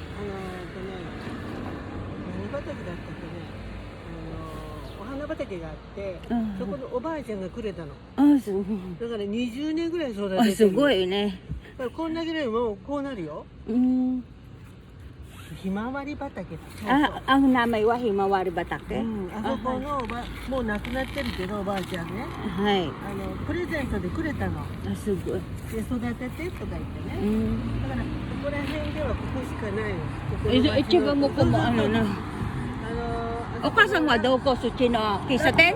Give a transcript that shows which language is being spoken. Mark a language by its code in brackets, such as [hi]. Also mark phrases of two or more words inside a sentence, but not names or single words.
[ja] 畑だったっけね。お花畑があって、そこのおばあちゃんがくれたの。あ、すごい。だから20年ぐらい育ててる。あ、すごいね。だからこんだけでもこうなるよ。ひまわり畑。あ、ang namay wa himawari batake。あそこのもう亡くなってるけどおばあちゃんね。はい。プレゼントでくれたの。あ、すごい。で育ててとか言ってね。だからここら辺ではここしかないの。一番もこもな。お母さんはどこ？そっちの喫茶店？